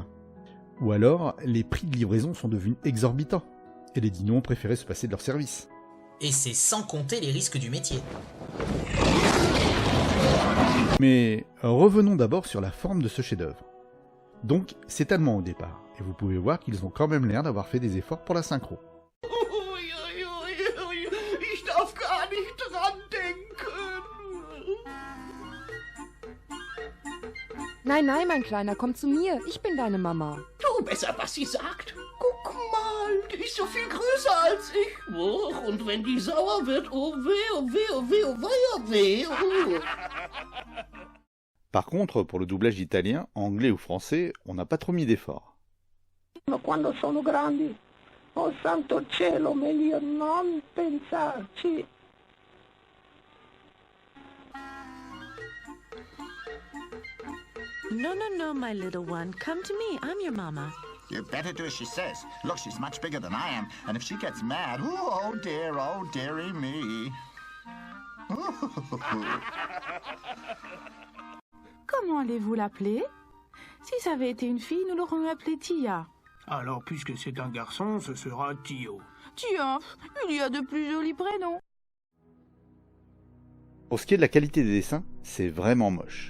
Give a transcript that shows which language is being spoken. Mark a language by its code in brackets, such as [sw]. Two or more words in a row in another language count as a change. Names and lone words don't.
[fr] Ou alors, les prix de livraison sont devenus exorbitants, et les dinos ont préféré se passer de leur service. Et c'est sans compter les risques du métier. Mais revenons d'abord sur la forme de ce chef-d'œuvre. Donc, c'est allemand au départ, et vous pouvez voir qu'ils ont quand même l'air d'avoir fait des efforts pour la synchro. [de] Ich darf gar nicht dran denken. Nein, nein, mein Kleiner, komm zu mir. Ich bin deine Mama. Du, besser, was sie sagt. Guck mal, die ist so viel größer als ich. Oh, und wenn die sauer wird, oh weh, oh weh, oh weh, oh weh, oh weh. Oh. [fr] Par contre, pour le doublage italien, anglais ou français, on n'a pas trop mis d'efforts. [it] Quando sono grandi, oh santo cielo, meglio non pensarci. [en] No, no, no, my little one. Come to me. I'm your mama. You better do as she says. Look, she's much bigger than I am, and if she gets mad, oh dearie me. [fr] Comment allez-vous l'appeler? Si ça avait été une fille, nous l'aurions appelée Tia. Alors, puisque c'est un garçon, ce sera Tio. Tia, il y a de plus jolis prénoms. Pour ce qui est de la qualité des dessins, c'est vraiment moche.